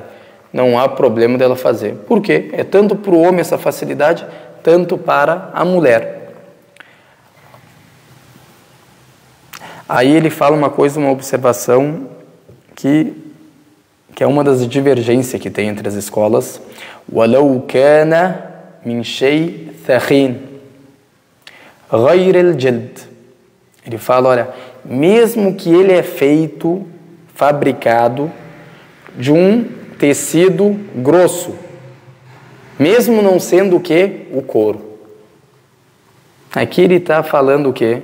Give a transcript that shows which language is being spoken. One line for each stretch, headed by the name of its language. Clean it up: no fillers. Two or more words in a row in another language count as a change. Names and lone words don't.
Portuguese: Não há problema dela fazer. Por quê? É tanto para o homem essa facilidade, tanto para a mulher. Aí ele fala uma coisa, uma observação que é uma das divergências que tem entre as escolas.
Arabic: وَلَوْ كَانَ مِنْ شَيْءٍ ثَخِينٍ غَيْرِ الْجَلْدِ.
Portuguese: Ele fala, olha, mesmo que ele é feito, fabricado de um tecido grosso, mesmo não sendo o que? O couro. Aqui ele está falando o quê?